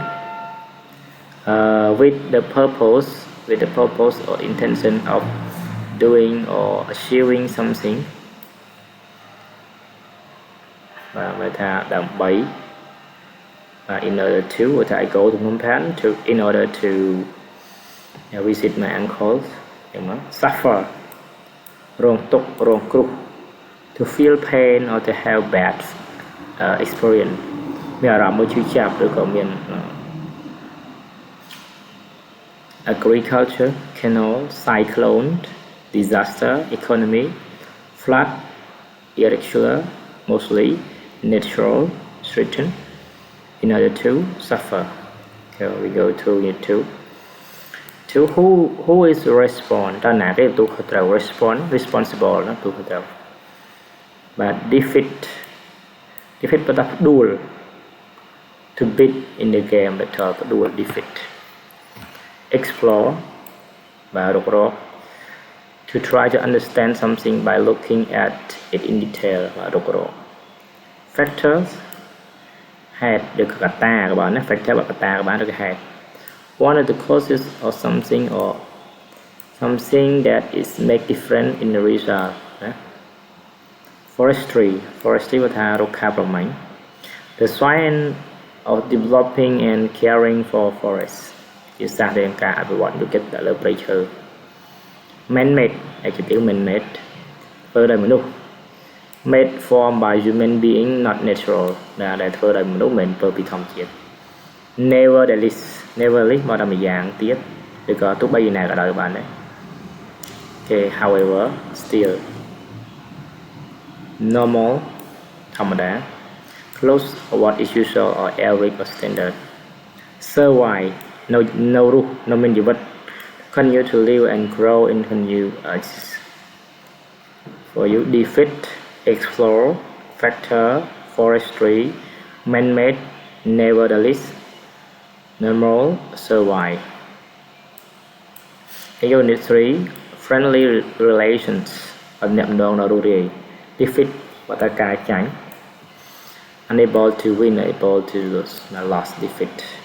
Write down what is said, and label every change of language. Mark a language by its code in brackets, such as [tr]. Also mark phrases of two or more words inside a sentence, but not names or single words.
[en] with the purpose or intention of doing or achieving something [km] បាទថាដើម្បី [en] in order to [km] ថា [en] I go to Phnom Penh to in order to visit my uncles [km] យ៉ាងមក [en] suffer [km] រងទុក្ខរងគ្រោះ [en] to feel pain or to have bad experience [km] មានអារម្មណ៍មួយឈឺចាប់ឬក៏មាន [en] agriculture canal cyclone disaster economy flood irregular mostly natural threaten in order to suffer. Okay, we go to unit 2 to who is respond [km] តើណាគេទូខុសត្រូវ [en] responsible [km] ណាទូខុសត្រូវ [en] but defeat [km] ប៉ុន្តែផ្ដួល [en] to beat in the game battle ផ្ដួល defeat explore [km] បាទរុករក [en] to try to understand something by looking at it in detail [km] បាទរុករក [en] factors [km] ហេតុឬកត្តាក៏បានណា [en] factor [km] បើកត្តាក៏បានឬក៏ហេតុ [en] one of the causes or something that is make different in the result ណា forestry [km] បើថារុក្ខាប្រមាញ់ [en] the science of developing and caring for forests [km] ជាសាស្ត្រនៃការអភិវឌ្ឍយុទ្ធទៅលើព្រៃឈើ [en] man-made adjective man-made [km] ធ្វើដោយមនុស្ស [en] made form by human being not natural [km] ដែលធ្វើដោយមនុស្សមិនធ្វើពីធម្មជាតិ [en] nevertheless [km] មកដល់ម្យ៉ាងទៀតឬក៏ទោះបីយ៉ាងណាក៏ដោយបានដែរ [en] okay however still normal ធម្មតា close or what is usual or average or standard survive [km] នៅរស់នៅមានជីវិត [en] continue to live and grow in continue for you defeat explore factor forestry man-made nevertheless normal survive unit 3 friendly relations [km] អំណាក់ម្ដងនៅរស់រាយ [en] defeat [km] បើតើការចាញ់ [en] unable to win able to lose lost defeat